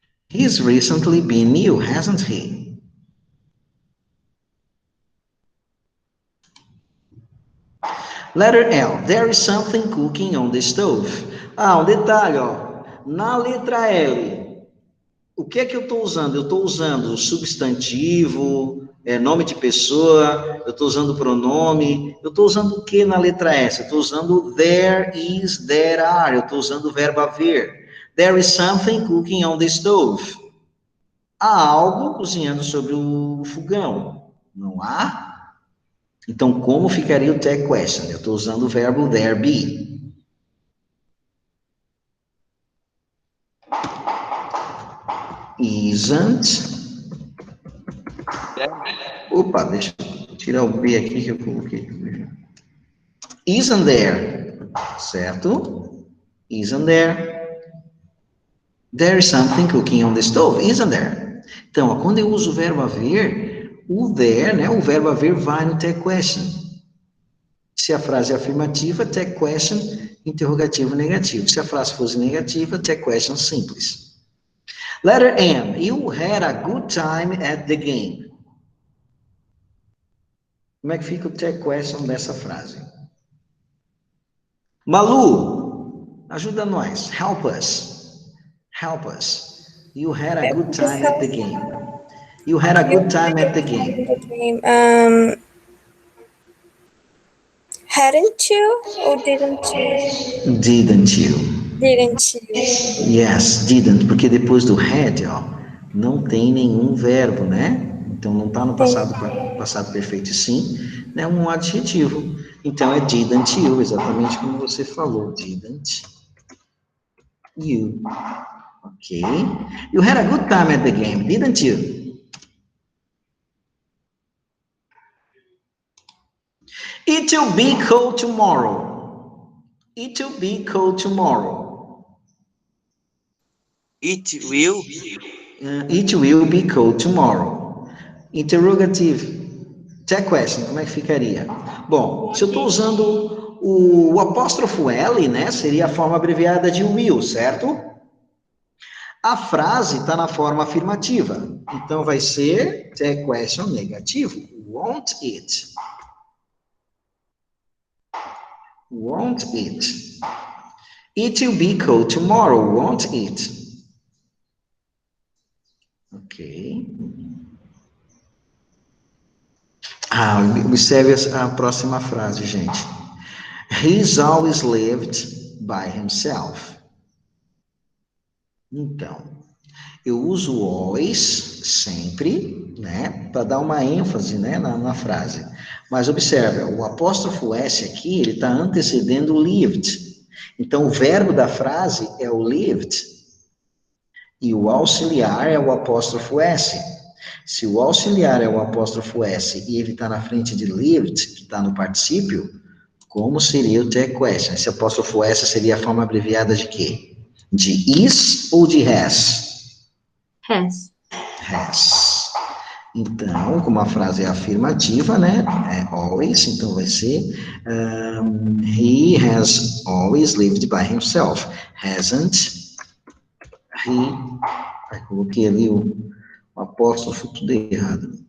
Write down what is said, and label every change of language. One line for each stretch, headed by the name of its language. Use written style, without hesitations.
English: He's recently been ill, hasn't he? Letter L. There is something cooking on the stove.
Portuguese: Um detalhe, ó. Na letra L, o que é que eu estou usando? Eu estou usando substantivo, nome de pessoa, eu estou usando pronome, eu estou usando o que na letra S? Eu estou usando there is, there are, eu estou usando o verbo haver.
English: There is something cooking on the stove.
Portuguese: Há algo cozinhando sobre o fogão. Não há? Então, como ficaria o tag question? Eu estou usando o verbo there be.
English: Isn't.
Portuguese: Opa, deixa eu tirar o B aqui que eu coloquei.
English: Isn't there. Certo? Isn't there. There is something cooking on the stove. Isn't there?
Portuguese: Então, ó, quando eu uso o verbo haver, o there, né, o verbo haver vai no tag question. Se a frase é afirmativa, tag question, interrogativo negativo. Se a frase fosse negativa, tag question simples.
English: Letter M. You had a good time at the game.
Portuguese: Como é que fica o tag question dessa frase? Malu, ajuda nós.
English: Help us. Help us. You had a good time at the game. You had a good time at the game. Hadn't you or didn't you? Didn't you? Didn't you? Yes, didn't,
Portuguese: porque depois do had, ó, não tem nenhum verbo, né? Então não está no passado perfeito sim, né? Um adjetivo. Então é
English: didn't you,
Portuguese: exatamente como você falou, didn't you. Ok.
English: You had a good time at the game, didn't you? It will be cold tomorrow. It will be cold tomorrow. It will. It will be cold tomorrow.
Portuguese: Interrogative. Tag question, como é que ficaria? Bom, se eu estou usando O apóstrofo L, né, seria a forma abreviada de will, certo? A frase está na forma afirmativa. Então, vai ser the question negativo.
English: Won't it? Won't it? It will be cold tomorrow, won't it? Ok.
Portuguese: Observe a próxima frase, gente.
English: He's always lived by himself.
Portuguese: Então, eu uso always, sempre, né, para dar uma ênfase, né, na frase. Mas observe, o apóstrofo S aqui, ele está antecedendo o lived. Então, o verbo da frase é o lived. E o auxiliar é o apóstrofo S. Se o auxiliar é o apóstrofo S e ele está na frente de lived, que está no particípio, como seria o the question? Esse apóstrofo S seria a forma abreviada de quê? De is ou de has? Has. Has. Então, como a frase é afirmativa, né? É always, então vai ser
English: he has always lived by himself. Hasn't he...
Portuguese: coloquei ali o apóstrofo tudo errado.